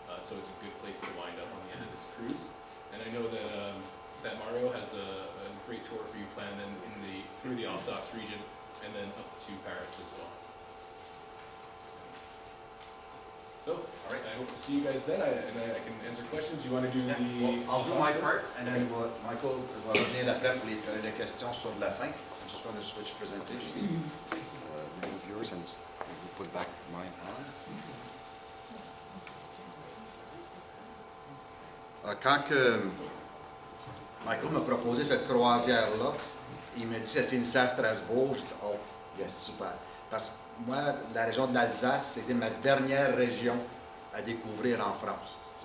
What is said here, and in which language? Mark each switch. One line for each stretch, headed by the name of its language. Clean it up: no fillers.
English: So it's a good place to wind up on the end of this cruise. And I know that Mario has a great tour for you planned then through the Alsace region and then up to Paris as well. So, all right, I hope to see you guys then, and I can answer questions. You want to do the... Well, I'll do my part, and then
French: Michael va revenir après pour les périodes de questions sur la fin.
English: I'm just going to switch presentation. Move yours and we'll put back mine on.
French: Alors, quand Michael m'a proposé cette croisière-là, il m'a dit ça finissait à Strasbourg. J'ai dit,
English: oh, yes,
French: super. Parce que moi, la région de l'Alsace, c'était ma dernière région à découvrir en France.